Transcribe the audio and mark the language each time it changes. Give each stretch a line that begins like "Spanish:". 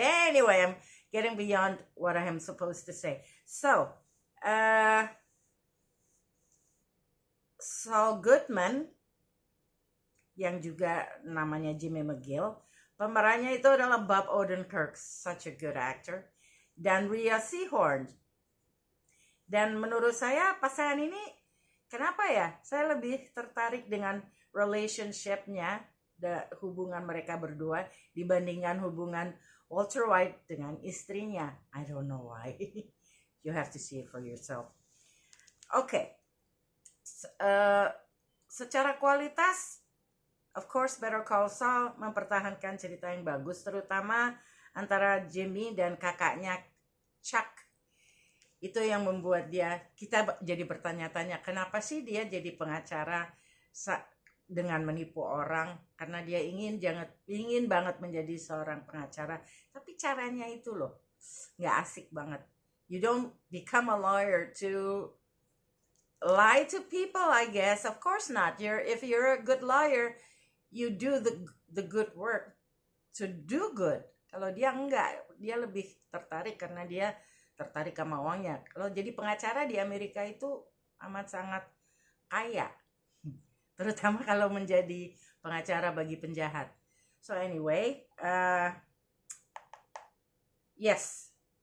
English: Anyway, I'm getting beyond what I am supposed to say.
Indonesian: So, Saul Goodman, yang juga namanya Jimmy McGill, pemerannya itu adalah Bob Odenkirk,
English: such a good actor,
Indonesian: dan Rhea Seehorn. Dan menurut saya pasangan ini, kenapa ya? Saya lebih tertarik dengan relationship-nya, hubungan mereka berdua dibandingkan hubungan Walter White dengan istrinya.
English: I don't know why. You have to see it for yourself. Okay.
Indonesian: Secara kualitas,
English: of course,
Indonesian: Better Call Saul mempertahankan cerita yang bagus, terutama antara Jimmy dan kakaknya Chuck. Itu yang membuat kita jadi bertanya-tanya, kenapa sih dia jadi pengacara dengan menipu orang? Karena dia ingin banget menjadi seorang pengacara, tapi caranya itu loh nggak asik banget.
English: You don't become a lawyer to lie to people, I guess. Of course not. If you're a good lawyer, you do the good work to do good.
Indonesian: Kalau dia enggak, dia lebih tertarik karena dia tertarik sama uangnya. Kalau jadi pengacara di Amerika itu amat sangat kaya. Terutama kalau menjadi pengacara bagi penjahat.
English: So anyway, yes.